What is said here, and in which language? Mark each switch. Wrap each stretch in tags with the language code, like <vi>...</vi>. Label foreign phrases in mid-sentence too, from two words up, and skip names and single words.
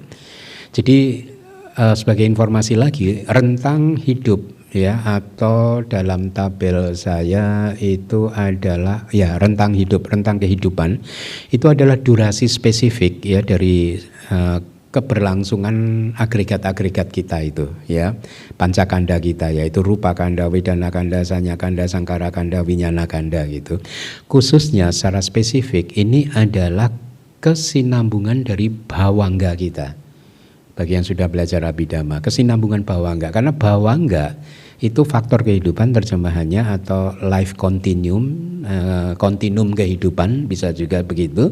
<id>Jadi sebagai informasi lagi, rentang hidup, ya, atau dalam tabel saya itu adalah, ya, rentang hidup, rentang kehidupan itu adalah durasi spesifik, ya, dari keberlangsungan agregat-agregat kita itu, ya, pancakanda kita, yaitu</id> <pi>rupa kanda, wedana kanda, sanya kanda, sangkara kanda, winyana kanda</pi> <id>gitu. Khususnya secara spesifik ini adalah kesinambungan dari bawangga kita. Bagi yang sudah belajar Abhidhamma, kesinambungan bawangga, karena bawangga itu faktor kehidupan terjemahannya atau</id> <en>life continuum,</en> <id>kontinum kehidupan bisa juga begitu.</id>